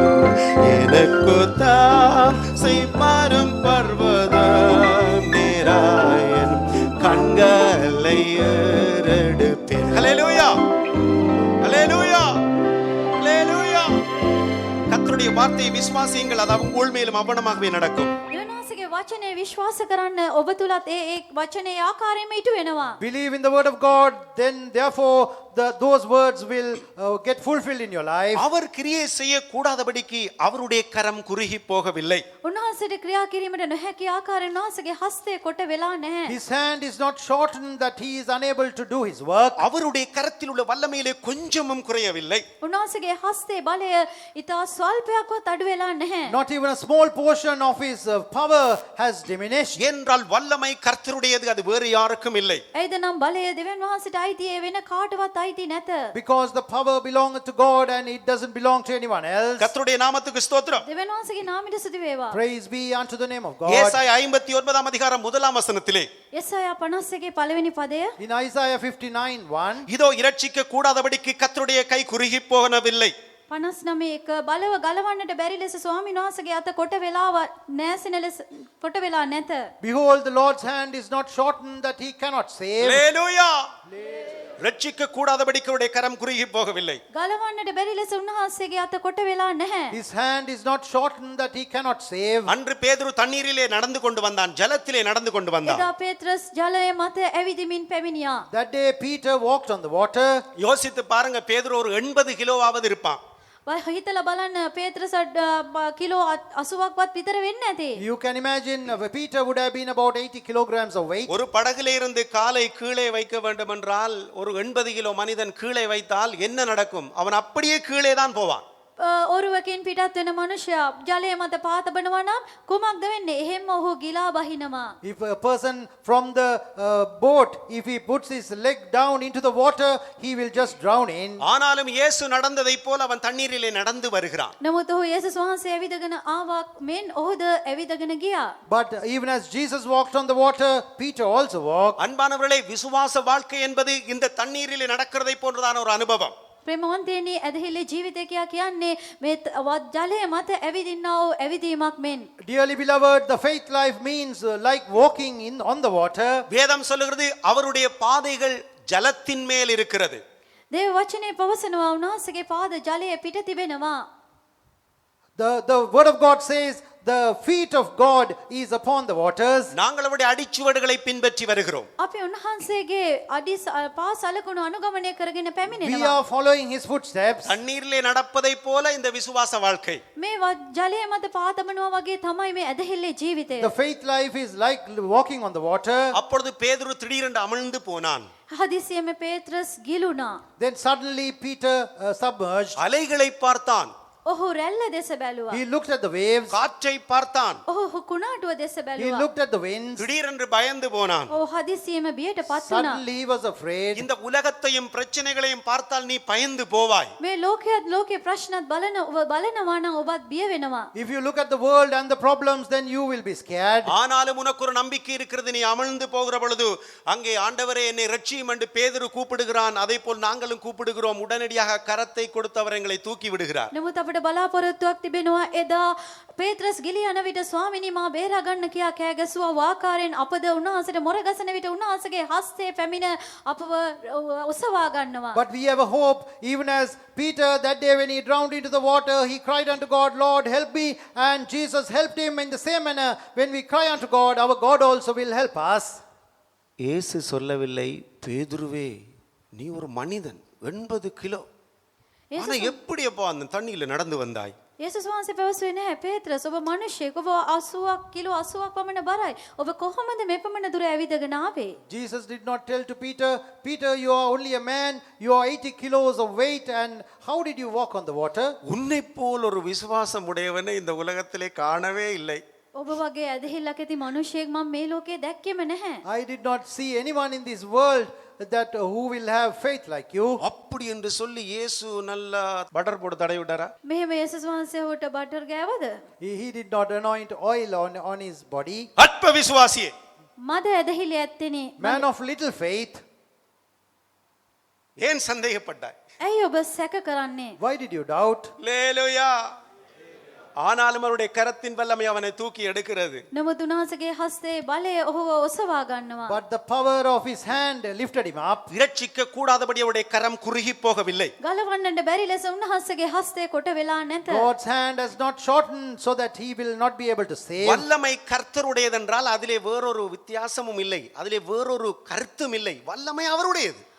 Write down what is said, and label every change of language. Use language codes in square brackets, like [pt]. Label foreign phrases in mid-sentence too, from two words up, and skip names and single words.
[ta] எனக்கு தாசை வரும் பர்வதம் நீராயன் கண்களை ஏறெடுப்பேன். ஹல்லேலூயா, ஹல்லேலூயா, ஹல்லேலூயா. கர்த்தருடைய வார்த்தையை விசுவாசியுங்கள், அது உங்கள் மேலும் அவனமாகவே நடக்கும். [si] දෙවනාසගේ වචනේ විශ්වාස කරන්න ඔබ තුලත් ඒ වචනේ ආකාරයෙන්ම ඉටු වෙනවා. [en] Believe in the word of God, then therefore those words will get fulfilled in your life. [ta] அவர் கிரியை செய்ய கூடாதபடிக்கு அவருடைய கரம் குறுகி போகவில்லை. [si] උන්වහන්සේට ක්‍රියා කිරීමට නොහැකි ආකාරයෙන් උන්වහන්සේගේ හස්තය කොට වෙලා නැහැ. [en] His hand is not shortened that he is unable to do his work. [ta] அவருடைய கரத்தில் உள்ள வல்லமையிலே கொஞ்சமும் குறையவில்லை. [si] උන්වහන්සේගේ හස්තේ බලය ඊට ස්වල්පයක්වත් අඩු වෙලා නැහැ. [en] Not even a small portion of his power has diminished. [ta] என்றால் வல்லமை கர்த்தருடையது, அது வேறு யாருக்கும் இல்லை. [si] ඇයිද නම් බලය දෙවියන් වහන්සේට අයිති වෙන කාටවත් අයිති නැත. [en] Because the power belongeth to God and it doesn't belong to anyone else. [ta] கர்த்தருடைய நாமத்துக்கு ஸ்தோத்திரம். [si] දෙවියන් වහන්සේගේ නාමයට ස්තුති වේවා. [en] Praise be unto the name of God. [ta] ஏசாயா 59 அதிகாரம் 1 வசனத்திலே [si] යெசாයා 51 පළවෙනි පදය [en] In Isaiah 59:1, [ta] இதோ இரட்சிக்க கூடாதபடிக்கு கர்த்தருடைய கை குறுகி போகவில்லை. [si] 59 බලව ගලවන්නට බැරි ලෙස ස්වාමීන් වහන්සේගේ අත කොට වෙලා නැසින ලෙස කොට වෙලා නැත. [en] behold, the Lord's hand is not shortened that he cannot save. [ta] ஹல்லேலூயா. இரட்சிக்க கூடாதபடிக்கு அவருடைய கரம் குறுகி போகவில்லை. [si] ගලවන්නට බැරි ලෙස උන්වහන්සේගේ අත කොට වෙලා නැහැ. [en] His hand is not shortened that he cannot save. [ta] அன்று பேதுரு தண்ணீரிலே நடந்து கொண்டு வந்தான், ஜலத்திலே நடந்து கொண்டு வந்தான். [si] එදා පේත්‍රස් ජලය මත ඇවිදිමින් පැමිණියා. [en] That day Peter walked on the water. [ta] யோசித்து பாருங்க, பேதுரு ஒரு 80 கிலோவாவது இருப்பான். [si] හිතලා බලන්න පේත්‍රස් කිලෝ 80ක්වත් විතර වෙන්නේ නැති. [en] You can imagine Peter would have been about 80 kilograms of weight. [ta] ஒரு படகிலே இருந்து காலை கீழே வைக்க வேண்டும் என்றால் ஒரு 80 கிலோ மனிதன் கீழே வைத்தால் என்ன நடக்கும்? அவன் அப்படியே கீழே தான் போவான். [si] ඔරුවකින් පිටත් වෙන මනුෂ්‍යයා ජලය මත පාතබනවා නම් කුමක්ද වෙන්නේ? එහෙම ඔහු ගිලා බහිනවා. [en] If a person from the boat, if he puts his leg down into the water, he will just drown in. [ta] ஆனாலும் இயேசு நடந்ததைப் போல அவன் தண்ணீரிலே நடந்து வருகிறான். [si] නමුත් ඔහු යේසුස් වහන්සේ ඇවිදගෙන ආවා මෙන් ඔහුද ඇවිදගෙන ගියා. [en] But even as Jesus walked on the water, Peter also walked. [ta] அன்பானவர்களே, விசுவாச வாழ்க்கை என்பது இந்த தண்ணீரிலே நடக்கிறதை போன்றதான ஒரு அனுபவம். [si] ප්‍රේමවන්තයනි ඇදහිල්ලේ ජීවිතය කියා කියන්නේ මේ ජලය මත ඇවිදින්නා වූ ඇවිදීමක් මෙන්. [en] Dearly beloved, the faith life means like walking on the water. [ta] வேதம் சொல்லுகிறது அவருடைய பாதைகள் ஜலத்தின் மேல் இருக்கிறது. [si] දේව වචනේ පවසනවා උන්වහන්සේගේ පාද ජලයේ පිට තිබෙනවා. [en] The word of God says the feet of God is upon the waters. [ta] நாங்கள் அவருடைய அடிச்சுவடுகளை பின்பற்றி வருகிறோம். [si] අපි උන්වහන්සේගේ අඩි පා සලකුණු අනුගමනය කරගෙන [en] We [si] පැමිණෙනවා. [en] are following his footsteps. [ta] தண்ணீரிலே நடப்பதை போல இந்த விசுவாச வாழ்க்கை. [si] මේ ජලය මත පා තබනවා වගේ තමයි මේ ඇදහිල්ලේ ජීවිතය. [en] The faith life is like walking on the water. [ta] அப்பொழுது பேதுரு திடீரென்று அமிழ்ந்து போனான். [si] හදිසියෙම පේත්‍රස් ගිලුණා. [en] Then suddenly Peter submerged. [ta] அலைகளை பார்த்தான், [si] ඔහු රැල්ල දෙස බැලුවා. [en] He looked at the waves. [ta] காற்றை பார்த்தான், [si] ඔහු කුණාටුව දෙස [en] He [si] බැලුවා. [en] looked at the winds. [ta] திடீரென்று பயந்து போனான். [si] ඔහු හදිසියෙම බියට පත් වුණා. [en] Suddenly he was afraid. [ta] இந்த உலகத்தையும் பிரச்சனைகளையும் பார்த்தால் நீ பயந்து போவாய். [si] මේ ලෝකයේ ප්‍රශ්නත් බලනවා නම් ඔබත් බිය වෙනවා. [en] If you look at the world and the problems, then you will be scared. [ta] ஆனாலும் உனக்கு ஒரு நம்பிக்கை இருக்கிறது. நீ அமிழ்ந்து போகிற பொழுது அங்கே ஆண்டவரே என்னை ரட்சியும் என்று பேதுரு கூப்பிடுகிறான். அதே போல் நாங்களும் கூப்பிடுகிறோம். உடனடியாக கரத்தை கொடுத்து அவர் எங்களை தூக்கி விடுகிறார். [si] නමුත් අපිට බලාපොරොත්තුවක් තිබෙනවා. එදා පේත්‍රස් ගිලී යන විට ස්වාමිනී මා බේරා ගන්න කියා කෑ ගැසුවා. වාකාරයෙන් අපද උන්වහන්සේට මොර ගසන විට උන්වහන්සේගේ හස්තය පැමිණ අපව ඔසවා ගන්නවා. [en] But we have a hope, even as Peter that day when he drowned into the water, he cried unto God, Lord, help me. And Jesus helped him in the same manner. When we cry unto God, our God also will help us. [ta] இயேசு சொல்லவில்லை, பேதுருவே நீ ஒரு மனிதன் 80 கிலோ, ஆனா எப்படி அப்போ அந்த தண்ணியில நடந்து வந்தாய்? [si] යේසුස් වහන්සේ පැවසුවේ නැහැ පේත්‍රස් ඔබ මිනිහෙක් ඔබ 80ක් කිලෝ 80ක් පමණ බරයි ඔබ කොහොමද මේ පමණ දුර ඇවිදගෙන ආවේ? [en] Jesus did not tell to Peter, Peter, you are only a man, you are 80 kilos of weight, and how did you walk on the water? [ta] உன்னை போல் ஒரு விசுவாசம் உடையவனை இந்த உலகத்திலே காணவே இல்லை. [si] ඔබ වගේ ඇදහිල්ලක් ඇති මිනිහෙක් මම මේ ලෝකේ දැක්කෙම නැහැ. [en] I did not see anyone in this world that who will have faith like you. [ta] அப்படி என்று சொல்லி இயேசு நல்லா பட்டர் போட்டு தடவி விட்டாரா? [si] මෙහෙම යේසුස් වහන්සේ ඔහුට බටර් ගෑවද? [en] He did not anoint oil on his body. [ta] அற்ப விசுவாசியே, [si] මද ඇදහිලි ඇත්තෙනි. [en] Man of little faith, [ta] ஏன் சந்தேகப்பட்டாய்? [si] ඇයි ඔබ සැක කරන්නේ? [en] why did you doubt? [ta] அல்லேலூயா. ஆனாலும் அவருடைய கரத்தின் வல்லமை அவனை தூக்கி எடுக்கிறது. [si] නමුත් උන්වහන්සේගේ හස්තේ බලය ඔහුව ඔසවා ගන්නවා. [en] But the power of his hand lifted him up. [ta] இரட்சிக்க கூடாதபடி அவருடைய கரம் குறுகி போகவில்லை. [si] ගලවන්නට බැරි ලෙස උන්වහන්සේගේ හස්තේ කොට වෙලා නැත. [en] God's hand has not shortened so that he will not be able to save. [ta] வல்லமை கர்த்தருடையதென்றால் அதிலே வேறொரு வித்தியாசமும் இல்லை, அதிலே வேறொரு கருத்தும் இல்லை. வல்லமை அவருடையது.